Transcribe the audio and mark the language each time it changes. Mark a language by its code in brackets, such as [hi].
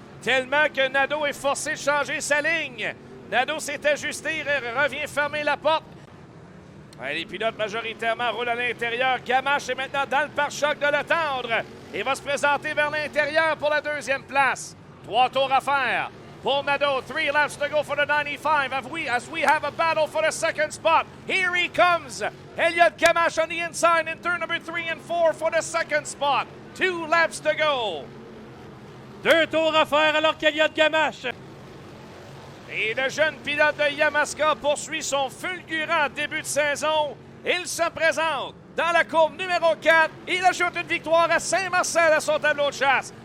[fr] Tellement que Nadeau est forcé de changer sa ligne. Nadeau s'est ajusté, il revient fermer la porte. Ouais, les pilotes majoritairement roulent à l'intérieur. Gamache est maintenant dans le pare-choc de Le Tendre. Il va se présenter vers l'intérieur pour la 2e place. 3 tours à faire pour Nadeau. [en] 3 laps to go for the 95 as we have a battle for the 2nd spot. Here he comes. Elliott Gamache on the inside in turn number 3 and 4 for the 2nd spot. 2 laps to go. [fr] 2 tours à faire alors qu'Elliott Gamache. Et le jeune pilote de Yamaska poursuit son fulgurant début de saison. Il se présente dans la courbe numéro 4. Il ajoute une victoire à Saint-Marcel à son tableau de chasse.